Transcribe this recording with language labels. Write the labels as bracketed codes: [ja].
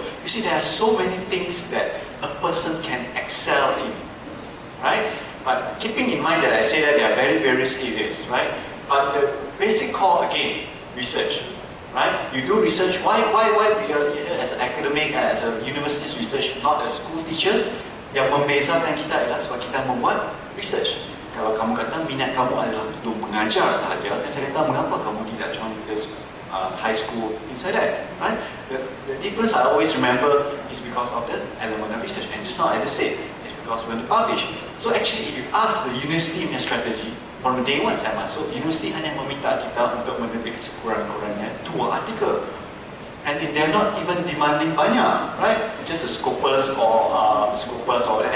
[en] You see, there are so many things that a person can excel in, right? But keeping in mind that I say that there are very various areas, right? But the basic core again, research, right? You do research. Why we are here as an academic, as a university research, not as school teachers? [ms] Yang membezakan kita adalah sebab kita membuat research. Kalau kamu kata minat kamu adalah untuk mengajar sahaja, dan saya kata mengapa kamu tidak [en] join this high school inside that, right? The difference I always remember is because of the element of research. And just now I just said, it's because we want to publish. So actually, if you ask the university punya strategy, from day one [ms] saya masuk, universiti hanya meminta kita untuk menerbit sekurang-kurangnya 2 artikel. [en] And they're not even demanding banyak, right? It's just a scopus or that.